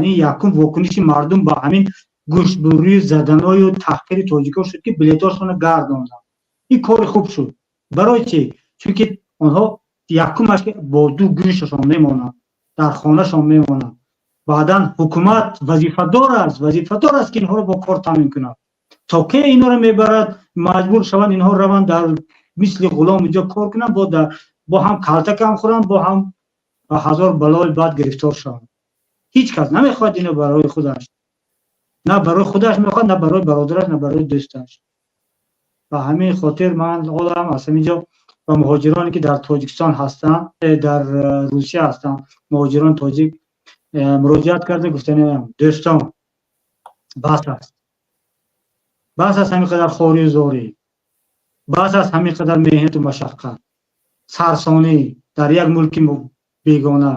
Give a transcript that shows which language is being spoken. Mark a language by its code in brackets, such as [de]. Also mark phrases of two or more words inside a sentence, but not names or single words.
[tg] ин якум вокуниши мардум ба ҳамин гӯшбурии заданою таҳқири тоҷико шуд ки билетҳошонро гардонданд. ин кори хуб шуд. барои чӣ? чунки онҳо якумаш бо ду гӯшашон мемонанд, дар хонашон мемонанд. баъдан ҳукумат вазифадор аст ки инҳоро бо кор таъмин кунад. то ки инҳоро [fa] مجبور شوند اینها روند در مثل غلام اینجا کار کنن، با هم کلتک هم خورن، با هم هزار بلای بعد گرفتار شوند. هیچ کس نمیخواد اینو برای خودش، نه برای خودش میخواد، نه برای برادرش، نه برای دوستش. و همین خاطر من خودم از اینجا و مهاجرانی که در تاجیکستان هستن، در روسیه هستن، مهاجران تاجیک مراجعت کرده، گفتن دوستان بس است، بس است همین قدر خواری و زوری، بس است همین قدر مهنت و مشقت، سرسانی در یک ملک بیگانه.